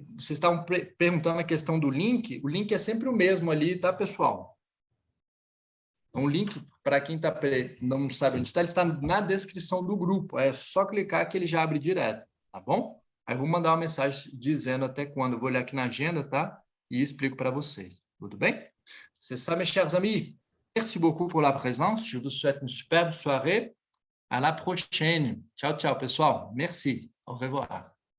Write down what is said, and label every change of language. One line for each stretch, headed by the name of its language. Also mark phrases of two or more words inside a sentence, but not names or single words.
Portuguese: Vocês estavam perguntando a questão do link. O link é sempre o mesmo ali, tá, pessoal? Então, o link, para quem não sabe onde está, ele está na descrição do grupo. É só clicar que ele já abre direto, tá bom? Aí eu vou mandar uma mensagem dizendo até quando. Eu vou olhar aqui na agenda, tá? E explico para vocês. Tudo bem?
French: C'est ça, mes chers amis. Merci beaucoup pour la présence. Je vous souhaite une superbe soirée. À la prochaine.
Portuguese: Tchau, tchau, pessoal.
French: Merci. Au revoir.